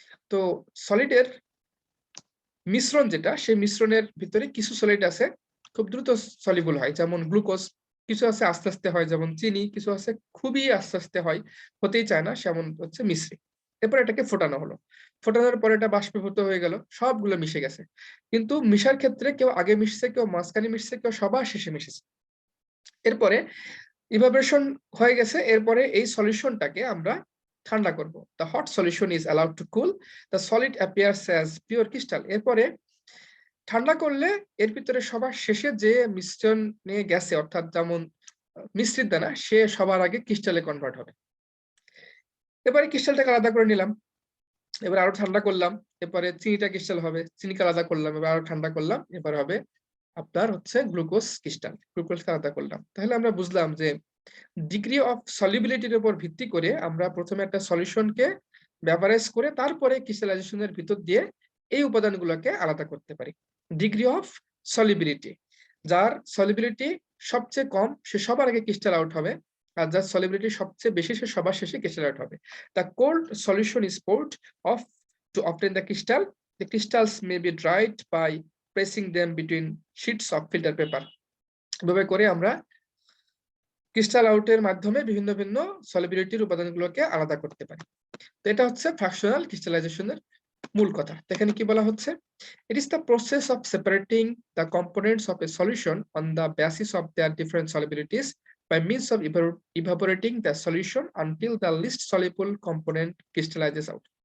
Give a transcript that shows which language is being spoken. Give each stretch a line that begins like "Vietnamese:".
Bangla: তো সলিডের মিশ্রণ যেটা, সেই মিশ্রণের ভিতরে কিছু সলিড আছে খুব দ্রুত সলিবল হয় যেমন গ্লুকোজ, কিছু আছে আস্তে আস্তে হয় যেমন চিনি, কিছু আছে খুবই আস্তে আস্তে হয়, হতেই চায় না সেমন হচ্ছে মিশ্রি। এরপর এটাকে ফোটানো হলো, ফোটানোর পরে এটা বাষ্পীভূত হয়ে গেল, সবগুলো মিশে গেছে। কিন্তু মিশার ক্ষেত্রে কেউ আগে মিশছে, কেউ মাঝখানে মিশছে, কেউ সবার শেষে মিশেছে। এরপরে ইভাপোরেশন হয়ে গেছে, এরপরে এই সলিউশনটাকে আমরা ঠান্ডা করব।
English: The hot solution is allowed to cool. The solid appears as pure crystal.
Bangla: এরপরে ঠান্ডা করলে এর ভিতরে সবার শেষে যে মিশ্রণ নিয়ে গেছে, অর্থাৎ যেমন মিশ্রিত দানা, সে সবার আগে ক্রিস্টালে কনভার্ট হবে। এবারে ক্রিস্টালটাকে আলাদা করে নিলাম, এবার আরো ঠান্ডা করলাম, এরপরে চিনিটা ক্রিস্টাল হবে, চিনিকে আলাদা করলাম, এবার আরো ঠান্ডা করলাম, এবার হবে আপনার হচ্ছে গ্লুকোজ ক্রিস্টাল, গ্লুকোজ আলাদা করলাম। তাহলে আমরা বুঝলাম যে ডিগ্রি অফ সলিবিলিটির উপর ভিত্তি করে আমরা প্রথমে একটা সলিউশনকে ভ্যাপারাইজ করে তারপরে ক্রিস্টালাইজেশনের ভিতর দিয়ে এই উপাদানগুলোকে আলাদা করতে পারি। ডিগ্রি অফ সলিবিলিটি, যার সলিবিলিটি সবচেয়ে কম সে সবার আগে ক্রিস্টাল আউট হবে, আর যার সলিবিলিটি সবচেয়ে বেশি সে সবার শেষে ক্রিস্টাল আউট হবে।
English: The cold solution is poured off to obtain the crystal. The crystals may be dried by pressing them between sheets of filter paper.
Bangla: এভাবে করে আমরা ক্রিস্টাল আউটের মাধ্যমে বিভিন্ন ভিন্ন সলিবিলিটির উপাদানগুলোকে আলাদা করতে পারি। তো এটা হচ্ছে ফ্র্যাকশনাল ক্রিস্টালাইজেশনের মূল কথা। এখানে কি বলা হচ্ছে?
English: It is the process of separating the components of a solution on the basis of their different solubilities by means of evaporating the solution until the least soluble component crystallizes out.